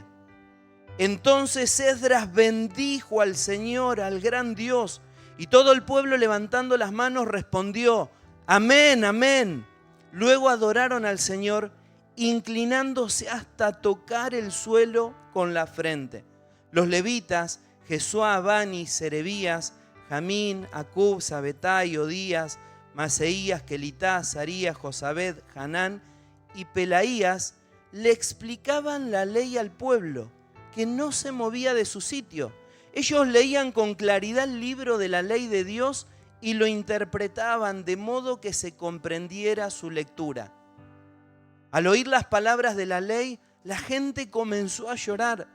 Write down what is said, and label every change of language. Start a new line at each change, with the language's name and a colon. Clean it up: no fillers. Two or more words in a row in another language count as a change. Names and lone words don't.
Spanish: Entonces Esdras bendijo al Señor, al gran Dios, y todo el pueblo, levantando las manos, respondió: amén, amén. Luego adoraron al Señor, inclinándose hasta tocar el suelo con la frente. Los levitas, Jesuá, Bani, Serebías, Jamín, Acub, Sabetai, Odías, Maseías, Kelitá, Sarías, Josabed, Hanán y Pelaías, le explicaban la ley al pueblo, que no se movía de su sitio. Ellos leían con claridad el libro de la ley de Dios y lo interpretaban de modo que se comprendiera su lectura. Al oír las palabras de la ley, la gente comenzó a llorar.